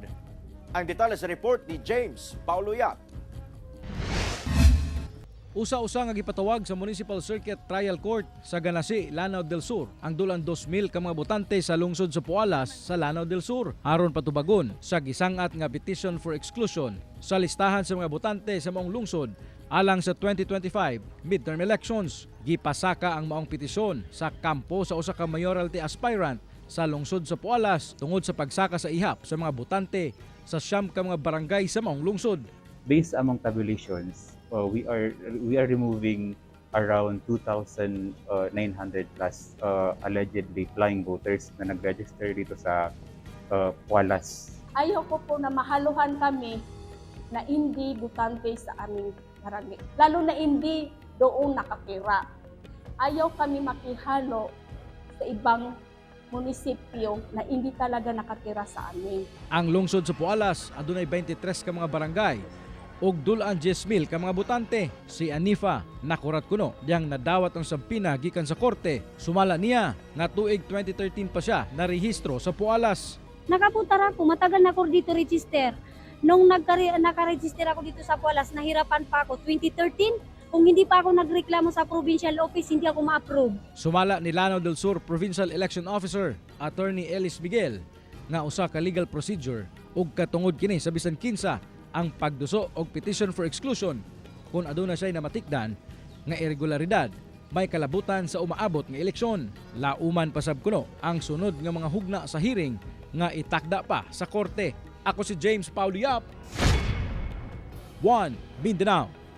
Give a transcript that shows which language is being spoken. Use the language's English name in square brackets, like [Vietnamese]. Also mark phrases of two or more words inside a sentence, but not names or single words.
[Cebuano] Ang detalye sa report ni James Pauloyat. Usa-usa nga gipatawag sa Municipal Circuit Trial Court sa Ganasi, Lanao del Sur ang dulang 2,000 ka mga botante sa lungsod sa Pualas sa Lanao del Sur aron patubagon sa gisangat nga [English] petition for exclusion [Cebuano] sa listahan sa mga botante sa maong lungsod alang sa 2025 [English] midterm elections. [Cebuano] Gipasaka ang maong petisyon sa kampo sa usa ka [English] mayoralty aspirant [Cebuano] sa lungsod sa Pualas tungod sa pagsaka sa ihap sa mga botante sa siyam ka mga barangay sa maong lungsod. [English] Based among tabulations, we are removing around 2,900 plus allegedly flying voters [Filipino] na nag-register dito sa Pualas. Ayaw ko po na mahaluhan kami na hindi botante sa aming barangay, lalo na hindi doon nakatira. Ayaw kami makihalo sa ibang munisipyo na hindi talaga nakatira sa amin. [Cebuano] Ang lungsod sa Pualas adunay 23 ka mga barangay ug dulaan 10,000 ka mga botante. Si Anifa nakurat kuno diyang nadawat ang sampina gikan sa korte. Sumala niya nga tuig 2013 pa siya narehistro sa Pualas. [Filipino] Nakapunta ako, matagal na ako dito register. Nung nakaregister ako dito sa Pualas, nahirapan pa ako 2013. Kung hindi pa ako nagreklamo sa [English] provincial office, [Filipino] hindi ako ma-approve. [Cebuano] Sumala ni Lanao del Sur Provincial Election Officer Attorney Ellis Miguel nga usa ka [English] legal procedure [Cebuano] ug katungod kini sa bisan kinsa ang pagduso og [English] petition for exclusion [Cebuano] kung aduna siya namatikdan nga irregularidad may kalabutan sa umaabot nga eleksyon. Lauman pasab kuno ang sunod nga mga hugna sa hearing nga itakda pa sa korte. Ako si James Pauloyat, 1 Mindanao.